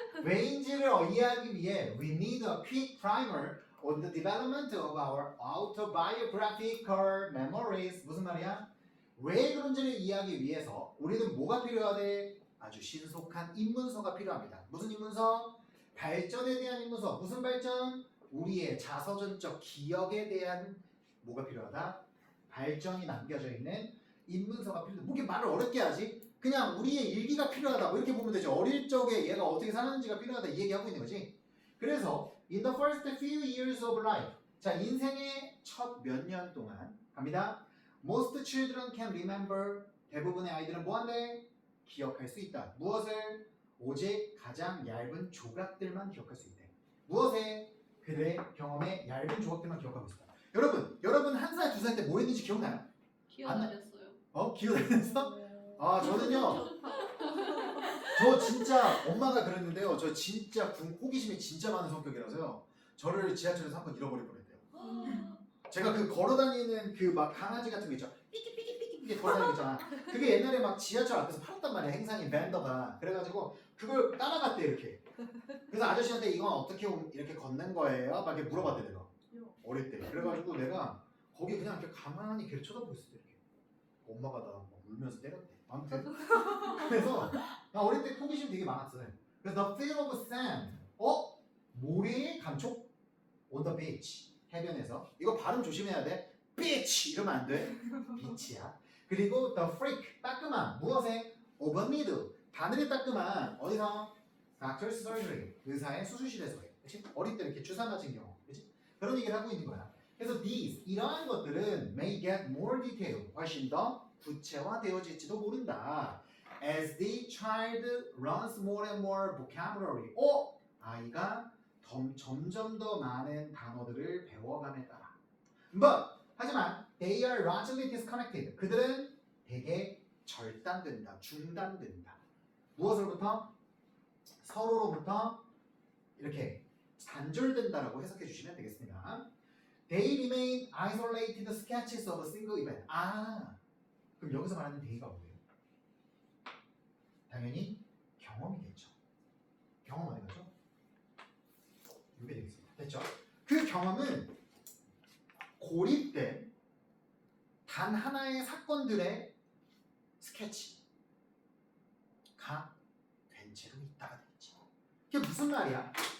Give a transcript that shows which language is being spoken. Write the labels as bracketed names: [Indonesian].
[English] 왜인지를 이해하기 위해 we need a quick primer on the development of our autobiographical memories. [Korean] 무슨 말이야? 왜 그런지를 이해하기 위해서 우리는 뭐가 필요하대? 아주 신속한 입문서가 필요합니다. 무슨 입문서? 발전에 대한 입문서. 무슨 발전? 우리의 자서전적 기억에 대한 뭐가 필요하다? 발전이 남겨져 있는 입문서가 필요하다. 뭐 이렇게 말을 어렵게 하지? 그냥 우리의 일기가 필요하다. 뭐 이렇게 보면 되죠. 어릴 적에 얘가 어떻게 살았는지가 필요하다. 이 얘기하고 있는 거지. [English] 그래서 in the first few years of life. [Korean] 자, 인생의 첫 몇 년 동안 갑니다. [English] Most children can remember. [Korean] 대부분의 아이들은 뭐한대? 기억할 수 있다. 무엇을? 오직 가장 얇은 조각들만 기억할 수 있대. 무엇에? 그들의 경험의 얇은 조각들만 기억하고 있다. 여러분 한 살, 두 살 때 뭐 했는지 기억나요? 기어다녔어요. 기억나면서? 아, 저는요. 저 진짜 엄마가 그랬는데요. 저 진짜 호기심이 진짜 많은 성격이라서요. 저를 지하철에서 한 번 잃어버릴 뻔했대요. 제가 그 걸어다니는 그 막 강아지 같은 거 있죠. 삐끼삐끼삐끼 걸어다니는 거 있잖아. 그게 옛날에 막 지하철 앞에서 팔았단 말이야. 행상인 밴더가. 그래가지고 그걸 따라갔대 이렇게. 그래서 아저씨한테 이건 어떻게 이렇게 걷는 거예요? 막 이렇게 물어봤대 내가. 어릴 때. 그래가지고 내가 거기 그냥 이렇게 가만히 걔를 쳐다보고 있었대 이렇게. 엄마가 나 막 울면서 때렸대. 아무튼 그래서 나 어릴 때 호기심 되게 많았어요. [English] 그래서 the feel of sand. 모래의 감촉 on the beach. [Korean] 해변에서. 이거 발음 조심해야 돼. beach 이러면 안 돼. 비치야. 그리고 the freak 따끔함. 무엇에? of a needle. 바늘의 따끔함. 어디서? doctor's surgery. 의사의 수술실에서요. 그렇지? 어릴 때 이렇게 주사 맞은 경우. 그렇지? 그런 얘기를 하고 있는 거야. [English] 그래서 these 이러한 것들은 may get more detailed. [Korean] 훨씬 더 구체화되어질지도 모른다. [English] As the child learns more and more vocabulary. [Korean] 아이가 점점 더 많은 단어들을 배워감에 따라. [English] But 하지만 they are largely disconnected. [Korean] 그들은 되게 절단된다, 중단된다. 무엇으로부터? 서로로부터 이렇게 단절된다라고 해석해 주시면 되겠습니다. [English] They remain isolated sketches of a single event. [Korean] 그럼 여기서 말하는 day가 뭐예요? 당연히 경험이겠죠. 경험 어디 가죠? 이게 되겠습니다. 됐죠? 그 경험은 고립된 단 하나의 사건들의 스케치가 된 채로 있다가 되겠지. 그게 무슨 말이야?